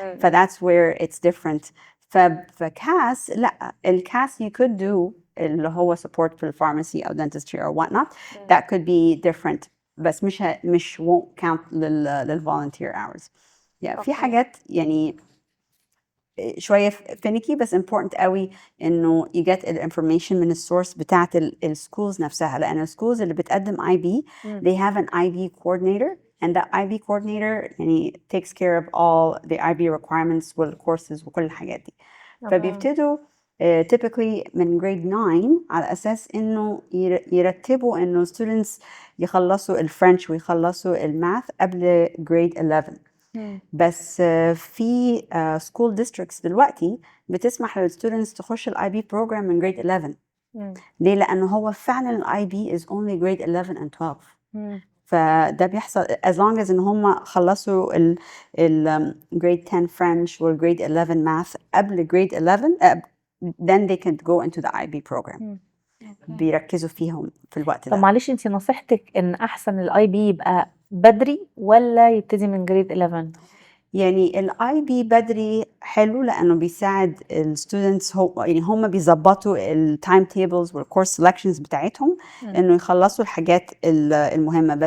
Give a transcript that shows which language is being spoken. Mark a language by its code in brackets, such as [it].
[en] that's where it's different. [ar] فكاس لا، الكاس [en] you could do [ar] اللي هو support في الفارماسي أو [en] dentistry or whatnot. That could be different، [ar] بس مش [en] won't count للvolunteer hours. [ar] في حاجات يعني شوية فينيكي بس important قوي إنه [en] you get information [ar] من السورس بتاعت السكولز نفسها، لأن السكولز اللي بتقدم IB [en] they have an IB coordinator, [ar] and that IB coordinator يعني [en] takes care of all the IB requirements [ar] والcourses وكل الحاجات دي. فبيبتدوا typically من grade 9 على أساس إنه يرتبوا إنه students يخلصوا الفرنش ويخلصوا الماث قبل grade 11. بس في school districts دلوقتي بتسمح للستودنتس تخش الIB program من grade 11. ليه؟ لأنه هو فعلا الIB is only grade 11 and 12. فده بيحصل [en] as long as [ar] إن هم خلصوا ال grade 10 French و grade 11 math قبل grade 11 [en] then they can go into the IB program. [ar] بيركزوا فيهم في الوقت ده. طب معلش، انتي نصيحتك ان احسن الIB يبقى بدري ولا يبتدي من جريد 11؟ يعني الIB بدري حلو لأنه بيساعد الستودنتس، يعني هم بيظبطوا التايم تيبلز والكورس سيلكشنز بتاعتهم إنه يخلصوا الحاجات المهمة.